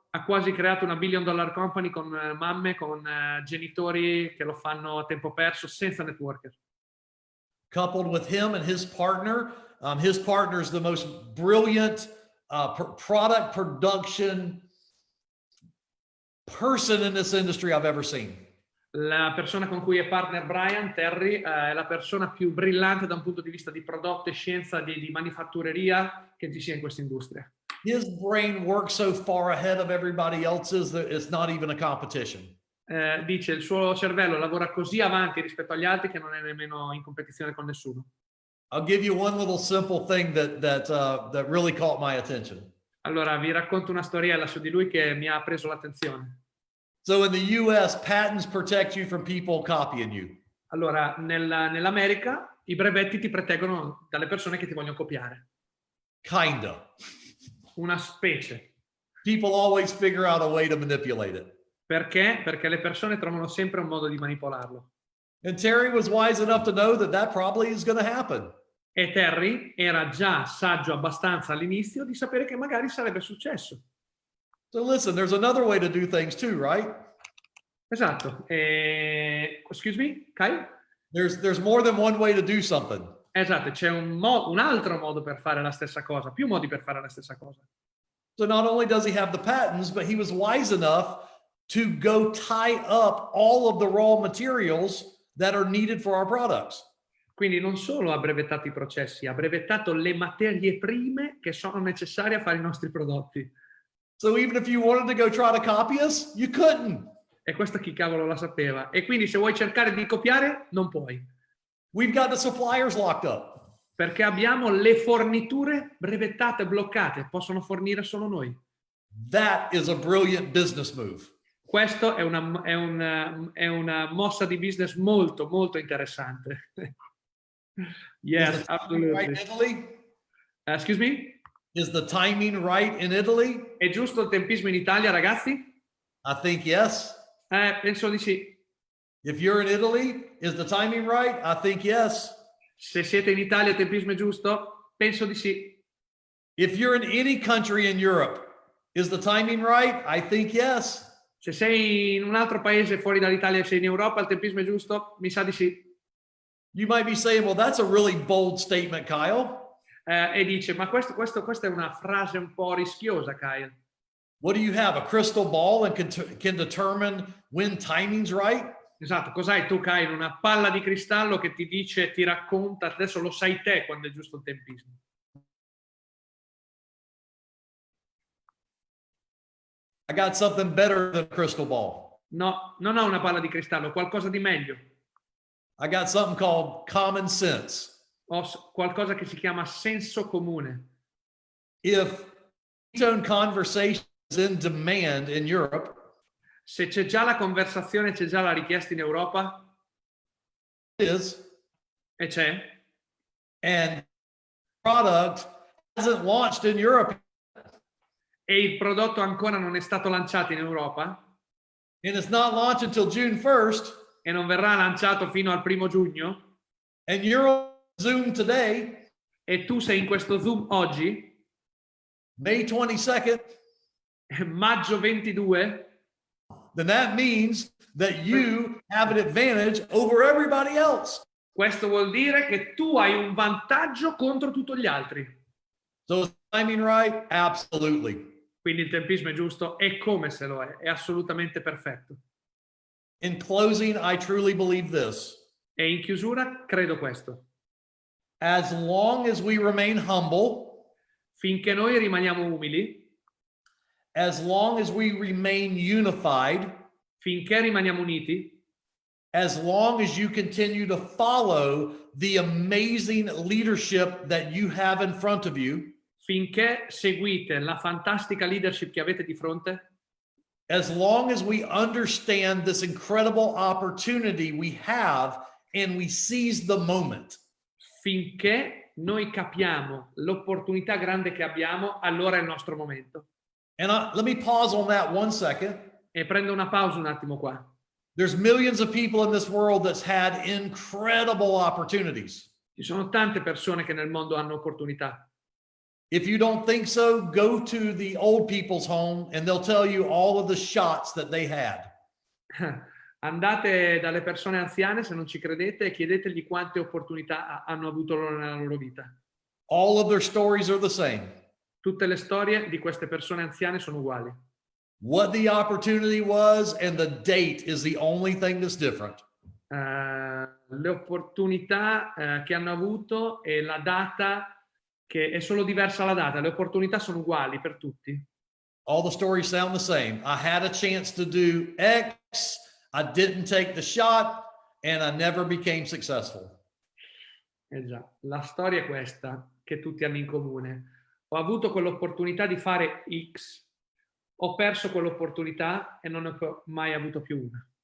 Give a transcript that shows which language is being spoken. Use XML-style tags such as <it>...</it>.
<it>Ha quasi creato una</it> <en>$1 billion company</en> <it>con mamme, con genitori che lo fanno a tempo perso senza networker.</it> <en>Coupled with him and his partner is the most brilliant product production person in this industry I've ever seen.</en> <it>La persona con cui è partner Brian, Terry, è la persona più brillante da un punto di vista di prodotto e scienza di manifattureria che ci sia in questa industria.</it> <en>His brain works so far ahead of everybody else's that it's not even a competition.</en> <it>Dice il suo cervello lavora così avanti rispetto agli altri che non è nemmeno in competizione con nessuno.</it> <en>I'll give you one little simple thing that really caught my attention.</en> <it>Allora vi racconto una storiella su di lui che mi ha preso l'attenzione.</it> <en>So in the US, patents protect you from people copying you.</en> <it>Allora, nell'America i brevetti ti proteggono dalle persone che ti vogliono copiare.</it> <en>Kinda.</en> <it>Una specie.</it> <en>People always figure out a way to manipulate it.</en> <it>Perché? Perché le persone trovano sempre un modo di manipolarlo.</it> <en>And Terry was wise enough to know that probably is going to happen.</en> <it>E Terry era già saggio abbastanza all'inizio di sapere che magari sarebbe successo.</it> <en>So listen, there's another way to do things too, right?</en> <it>Esatto.</it> <en>Excuse me, Kai? There's more than one way to do something.</en> <it>Esatto, c'è un altro modo per fare la stessa cosa, più modi per fare la stessa cosa.</it> <en>So not only does he have the patents, but he was wise enough to go tie up all of the raw materials that are needed for our products.</en> <it>Quindi non solo ha brevettato i processi, ha brevettato le materie prime che sono necessarie a fare i nostri prodotti.</it> <en>So even if you wanted to go try to copy us, you couldn't.</en> <it>E questo chi cavolo la sapeva. E quindi se vuoi cercare di copiare, non puoi.</it> <en>We've got the suppliers locked up.</en> <it>Perché abbiamo le forniture brevettate, bloccate. Possono fornire solo noi.</it> <en>That is a brilliant business move.</en> <it>Questo è una mossa di business molto, molto interessante.</it> <en>Yes, absolutely. Right in Italy? Excuse me? Is the timing right in Italy?</en> <it>È giusto il tempismo in Italia, ragazzi?</it> <en>I think yes.</en> <it>Penso di sì.</it> <en>If you're in Italy, is the timing right? I think yes.</en> <it>Se siete in Italia il tempismo è giusto? Penso di sì.</it> <en>If you're in any country in Europe, is the timing right? I think yes.</en> <it>Se sei in un altro paese fuori dall'Italia e sei in Europa, il tempismo è giusto? Mi sa di sì.</it> <en>You might be saying, well, that's a really bold statement, Kyle.</en> <it>E dice, ma questa è una frase un po' rischiosa, Kyle.</it> <en>What do you have? A crystal ball and can determine when timing's right?</en> <it>Esatto, cos'hai tu, Kyle? Una palla di cristallo che ti dice, ti racconta, adesso lo sai te quando è giusto il tempismo.</it> <en>I got something better than a crystal ball.</en> <it>No, non ho una palla di cristallo, ho qualcosa di meglio.</it> <en>I got something called common sense.</en> <it>Ho qualcosa che si chiama senso comune.</it> <en>If tone conversation is in demand in Europe,</en> <it>Se c'è già la conversazione, c'è già la richiesta in Europa,</it> <en>it is,</en> <it>e c'è,</it> <en>and product hasn't launched in Europe,</en> <it>e il prodotto ancora non è stato lanciato in Europa,</it> <en>and it's not launched until June 1st,</en> <it>e non verrà lanciato fino al 1° giugno,</it> <en>and you're on Zoom today,</en> <it>e tu sei in questo Zoom oggi,</it> <en>May 22nd,</en> <it>maggio 22,</it> <en>then that means that you have an advantage over everybody else.</en> <it>questo vuol dire che tu hai un vantaggio contro tutti gli altri.</it> <en>So is timing right? Absolutely.</en> <it>Quindi il tempismo è giusto, e come se lo è assolutamente perfetto.</it> <en>In closing, I truly believe this.</en> <it>E in chiusura credo questo.</it> <en>As long as we remain humble,</en> <it>Finché noi rimaniamo umili,</it> <en>as long as we remain unified,</en> <it>finché rimaniamo uniti,</it> <en>as long as you continue to follow the amazing leadership that you have in front of you,</en> <it>finché seguite la fantastica leadership che avete di fronte,</it> <en>as long as we understand this incredible opportunity we have and we seize the moment.</en> <it>finché noi capiamo l'opportunità grande che abbiamo, allora è il nostro momento.</it> <en>And let me pause on that 1 second.</en> <it>E prendo una pausa un attimo qua.</it> <en>There's millions of people in this world that's had incredible opportunities.</en> <it>Ci sono tante persone che nel mondo hanno opportunità.</it> <en>If you don't think so, go to the old people's home and they'll tell you all of the shots that they had.</en> <it>Andate dalle persone anziane, se non ci credete, e chiedetegli quante opportunità hanno avuto loro nella loro vita.</it> <en>All of their stories are the same.</en> <it>Tutte le storie di queste persone anziane sono uguali.</it> <en>What the opportunity was and the date is the only thing that's different.</en> <it>Le opportunità che hanno avuto e la data, che è solo diversa la data. Le opportunità sono uguali per tutti.</it> <en>All the stories sound the same. I had a chance to do X, I didn't take the shot, and I never became successful.</en> <it>Già, la storia è questa, che tutti hanno in comune. Ho avuto quell'opportunità di fare X, ho perso quell'opportunità e non ne ho mai avuto più una.</it>